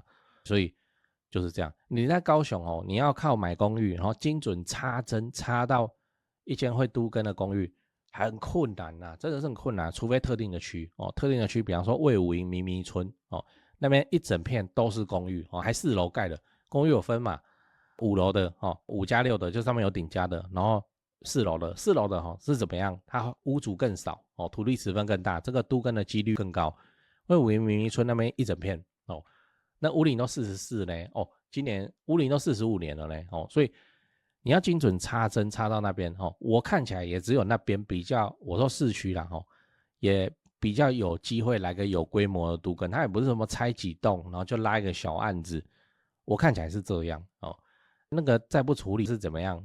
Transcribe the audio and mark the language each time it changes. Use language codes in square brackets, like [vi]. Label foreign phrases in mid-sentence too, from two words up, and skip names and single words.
[zh] 所以就是這樣，你在高雄你要靠買公寓，然後精準插針插到一間會都更的公寓，很困難啊，真的是很困難，除非特定的區特定的區，比方說衛武營、明迷村那邊一整片都是公寓還4樓蓋的，公寓有分嘛，5樓的5+6的，就上面有頂加的，然後4樓的是怎麼樣？它屋主更少土地持分更大，這個都更的幾率更高。衛武營、明迷村那邊一整片那屋齡都44呢今年屋齡都45年了呢所以你要精準插針插到那邊我看起來也只有那邊比較，我說市區啦也比較有機會來個有規模的都更，它也不是什麼拆幾棟然後就拉一個小案子，我看起來是這樣那個再不處理是怎麼樣？